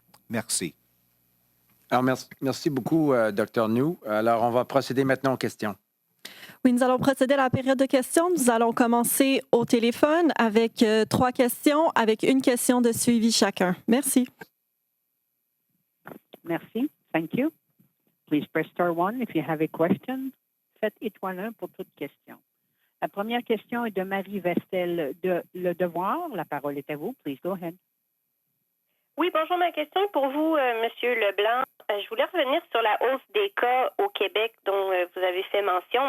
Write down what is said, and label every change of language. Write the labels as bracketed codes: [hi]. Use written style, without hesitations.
[fr] Merci. Alors, merci beaucoup, Dr. Njoo. Alors, on va procéder maintenant aux questions. Oui, nous allons procéder à la période de questions. Nous allons commencer au téléphone avec 3 questions, avec une question de suivi chacun. Merci. Merci. [en] Thank you. Please press star 1 if you have a question. [fr] Faites étoile 1 pour toute question. La première question est de Marie Vestel de Le Devoir. La parole est à vous. [en] Please go ahead. [fr] Oui, bonjour. Ma question est pour vous, Monsieur LeBlanc. Je voulais revenir sur la hausse des cas au Québec dont vous avez fait mention.